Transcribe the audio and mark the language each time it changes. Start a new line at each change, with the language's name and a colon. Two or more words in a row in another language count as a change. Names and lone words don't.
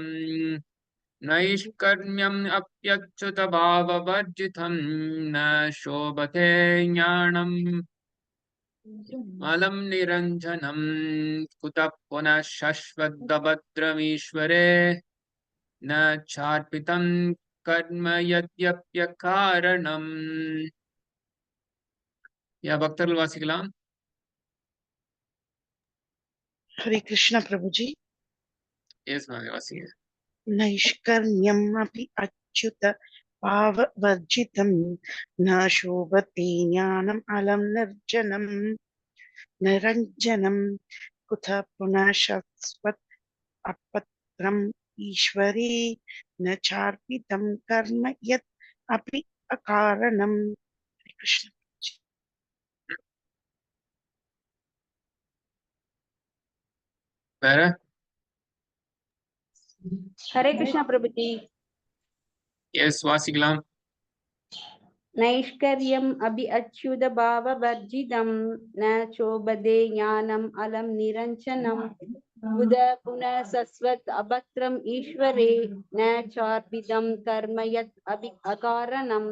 Sanskrit: नैष्कर्म्यम् अप्यच्युतभाववर्जितं न शोभते ज्ञानम् अलं निरञ्जनम् कुतः पुनः शश्वदभद्रमीश्वरे न चार्पितं कर्म यदप्यकारणम्.
Tamil: பக்தர்கள் வாசிக்கலாம்.
Hindi: हरे कृष्ण प्रभु जी.
Tamil: வாசிங்க.
Sanskrit: नैष्कर्म्यम् अपि अच्युत भाववर्जितं न शोभते ज्ञानम् अलम् निरञ्जनं कुतः पुनः शश्वत् अपत्रम् ईश्वरे न चार्पितं कर्म यत् अपि अकारणम्.
Hindi: हरे कृष्ण.
Tamil: வேற?
Hindi: हरे कृष्ण प्रभुजी.
Tamil: வாசிக்கலாம்.
Sanskrit: नैष्कर्म्यम् अपि अच्युत भाव वर्जितं न शोभते ज्ञानम् अलम् निरञ्जनम् कुत पुन शश्वत् अभद्रम् ईश्वरे न चार्पितं कर्म यत् अपि अकारणम्.